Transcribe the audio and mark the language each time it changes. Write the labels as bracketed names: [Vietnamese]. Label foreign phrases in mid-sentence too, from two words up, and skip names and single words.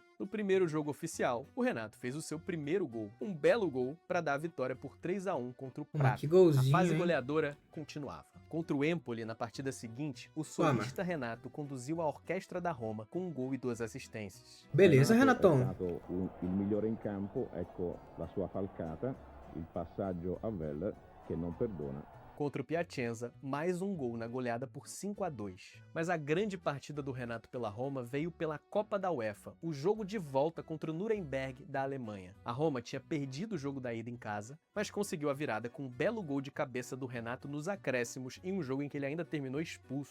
[Portuguese] No primeiro jogo oficial, o Renato fez o seu primeiro gol, um belo gol para dar a vitória por 3-1 contra o Prato. Que golzinho, A fase hein? goleadora continuava. Contra o Empoli, na partida seguinte, o solista Renato conduziu a orquestra da Roma com um gol e 2 assistências. Beleza, Renato Renatão. [Italian] è stato il migliore in campo, ecco la sua falcata, il passaggio a Völler che non perdona. [Portuguese] Contra o Piacenza, mais um gol na goleada por 5-2. Mas a grande partida do Renato pela Roma veio pela Copa da UEFA, o jogo de volta contra o Nuremberg da Alemanha. A Roma tinha perdido o jogo da ida em casa, mas conseguiu a virada com um belo gol de cabeça do Renato nos acréscimos em um jogo em que ele ainda terminou expulso.